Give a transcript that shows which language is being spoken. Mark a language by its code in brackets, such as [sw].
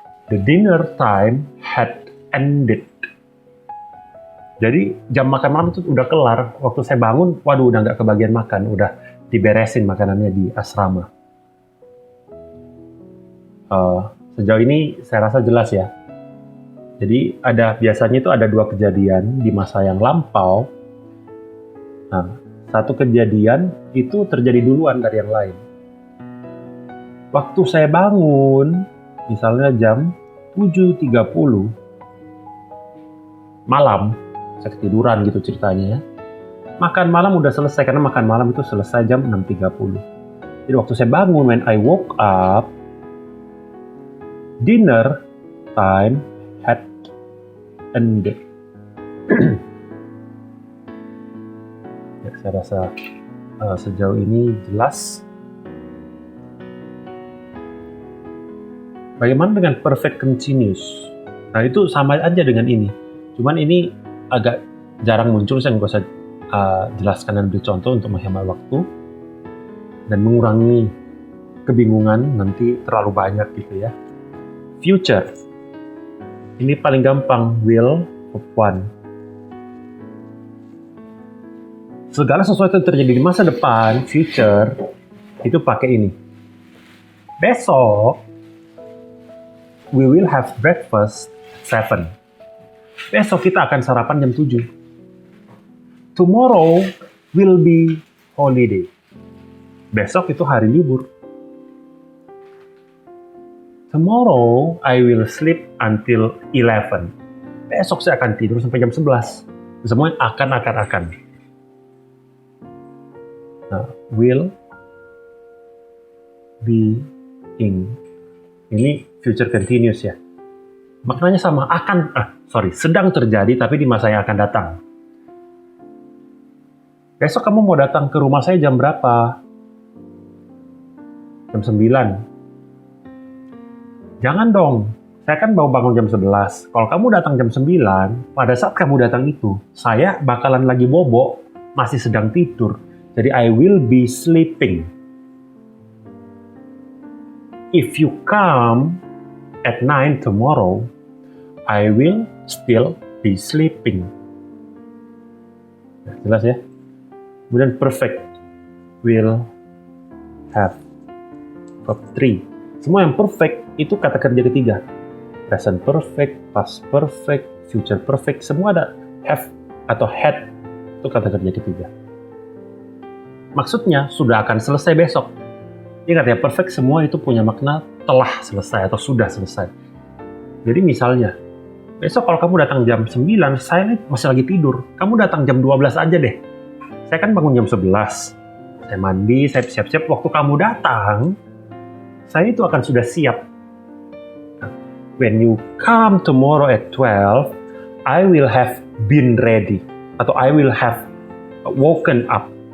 [en] The dinner time had ended. [id] Jadi jam makan malam itu udah kelar. Waktu saya bangun, waduh udah nggak kebagian makan, udah diberesin makanannya di asrama. Sejauh ini saya rasa jelas ya. Jadi biasanya itu ada 2 kejadian di masa yang lampau. Nah, satu kejadian itu terjadi duluan dari yang lain. Waktu saya bangun, misalnya jam 7.30 malam, saya ketiduran gitu ceritanya ya. Makan malam udah selesai, karena makan malam itu selesai jam 6.30. Jadi waktu saya bangun, when I woke up, dinner time had ended. Ya, saya rasa sejauh ini jelas. Bagaimana dengan perfect continuous? Nah, itu sama aja dengan ini. Cuman ini agak jarang muncul, saya nggak usah jelaskan dan beri contoh untuk menghemat waktu dan mengurangi kebingungan nanti terlalu banyak gitu ya. Future. Ini paling gampang, will of one. Segala sesuatu yang terjadi di masa depan, future, itu pakai ini. [en] Besok, we will have breakfast 7. [id] Besok kita akan sarapan jam 7. Tomorrow will be holiday. Besok itu hari libur. [en] Tomorrow I will sleep until 11. [id] Besok saya akan tidur sampai jam 11. Semuanya akan. [en] Nah, will be in. [id] Ini future continuous ya. Maknanya sama, sedang terjadi tapi di masa yang akan datang. Besok kamu mau datang ke rumah saya jam berapa? Jam 9. Jangan dong, saya kan baru bangun jam 11. Kalau kamu datang jam 9, pada saat kamu datang itu, saya bakalan lagi bobo, masih sedang tidur. [en] Jadi I will be sleeping. If you come at 9 tomorrow, I will still be sleeping. [id] Nah, jelas ya? Kemudian perfect will have verb 3. Semua yang perfect itu kata kerja ketiga. Present perfect, past perfect, future perfect, semua ada have atau had, itu kata kerja ketiga. Maksudnya sudah akan selesai besok. Ingat ya, perfect semua itu punya makna telah selesai atau sudah selesai. Jadi misalnya, besok kalau kamu datang jam 9, saya masih lagi tidur. Kamu datang jam 12 aja deh. Saya kan bangun jam 11. Saya mandi, saya siap-siap. Waktu kamu datang, saya itu akan sudah siap. [en] When you come tomorrow at 12, I will have been ready. Atau I will have woken up.